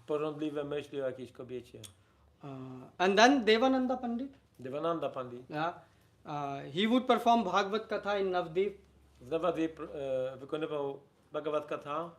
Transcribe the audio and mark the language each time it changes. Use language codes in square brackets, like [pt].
[pl] porządliwe myśli o jakiejś kobiecie. [en] And then Devananda Pandit. Devananda Pandit. He would perform Bhagavad Katha in Navdeep. [pl] W Navadvip wykonywał Bhagavad Gita